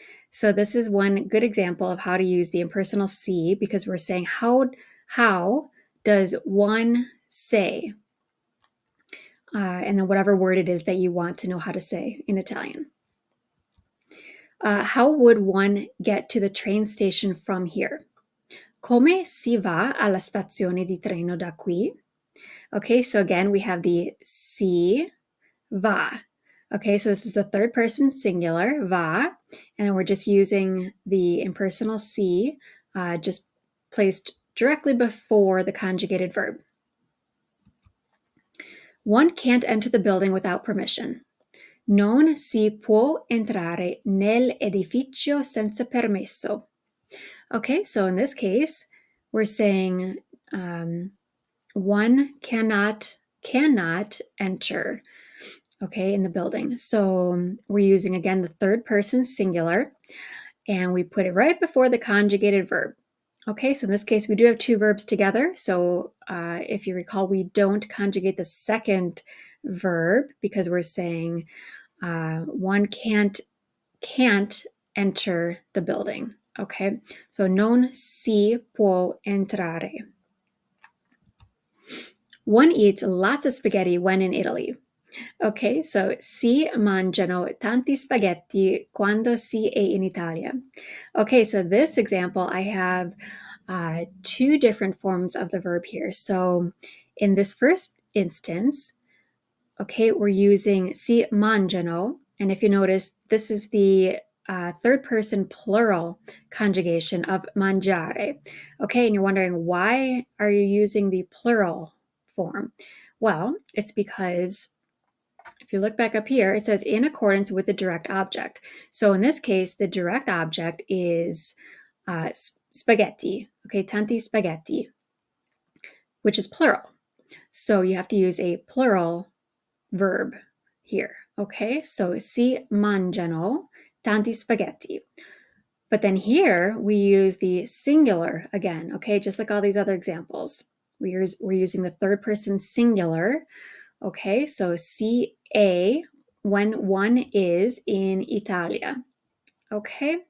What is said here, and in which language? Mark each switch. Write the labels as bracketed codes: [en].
[en] So this is one good example of how to use the impersonal si because we're saying how does one say? And then whatever word it is that you want to know how to say in Italian. How would one get to the train station from here? [it] Come si va alla stazione di treno da qui? [en] Okay, so again, we have the si, va. Okay, so this is the third person singular, va, and then we're just using the impersonal si, just placed directly before the conjugated verb. One can't enter the building without permission. [it] Non si può entrare nell'edificio senza permesso. [en] Okay, so in this case, we're saying one cannot enter, okay, in the building. So we're using, again, the third person singular, and we put it right before the conjugated verb. Okay, so in this case, we do have two verbs together. So if you recall, we don't conjugate the second verb because we're saying one can't enter the building. [it] Okay, so non si può entrare. [en] One eats lots of spaghetti when in Italy. [it] Okay, so si mangiano tanti spaghetti quando si è in Italia. [en] Okay, so this example, I have two different forms of the verb here. So in this first instance, okay, we're using [it] si mangiano. [en] And if you notice, this is the third person plural conjugation of mangiare. Okay, and you're wondering, why are you using the plural form? Well, it's because if you look back up here, it says in accordance with the direct object. So in this case, the direct object is spaghetti, okay, [it] tanti spaghetti, [en] which is plural. So you have to use a plural verb here, okay? [it] So si mangiano tanti spaghetti. [en] But then here we use the singular again, okay? Just like all these other examples. We're using the third person singular, okay? So [it] si è [en] when one is in Italia, okay?